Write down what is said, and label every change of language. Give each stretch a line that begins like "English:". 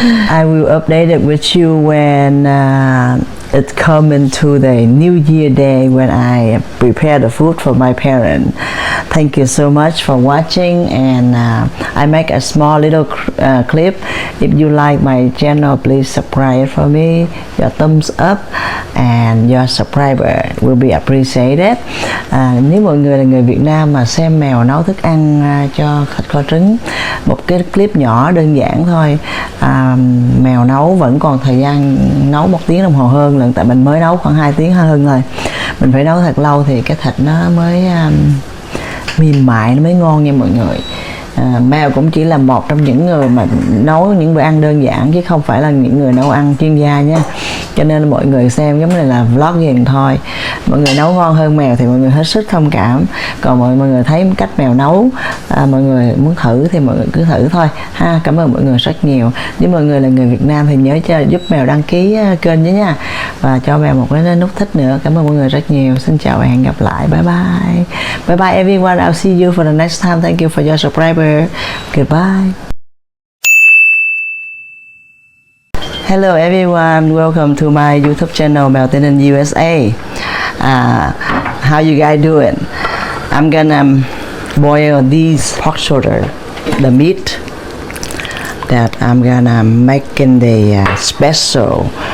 English: I will update it with you when it come into the New Year day when I prepare the food for my parents. Thank you so much for watching, and I make a small little clip. If you like my channel, please subscribe for me. Your thumbs up and your subscriber will be appreciated.
Vietnamese: Nếu mọi người là người Việt Nam mà xem mèo nấu thức ăn cho kho trứng, một cái clip nhỏ đơn giản thôi. Mèo nấu vẫn còn thời gian nấu 1 tiếng đồng hồ hơn lần, tại mình mới nấu khoảng 2 tiếng hơn thôi. Mình phải nấu thật lâu thì cái thịt nó mới mềm mại, nó mới ngon nha mọi người. Mèo cũng chỉ là một trong những người mà nấu những bữa ăn đơn giản chứ không phải là những người nấu ăn chuyên gia nha. Cho nên mọi người xem giống như là vlogging thôi. Mọi người nấu ngon hơn mèo thì mọi người hết sức thông cảm. Còn mọi người thấy cách mèo nấu, mọi người muốn thử thì mọi người cứ thử thôi ha. Cảm ơn mọi người rất nhiều. Nếu mọi người là người Việt Nam thì nhớ cho giúp mèo đăng ký kênh với nha, và cho mèo một cái nút thích nữa. Cảm ơn mọi người rất nhiều. Xin chào và hẹn gặp lại.
English: Bye bye. Bye bye everyone. I'll see you for the next time. Thank you for your subscriber. Goodbye. Hello everyone, welcome to my YouTube channel Melton in USA. How you guys doing? I'm gonna boil these pork shoulder, the meat that I'm gonna make in the special.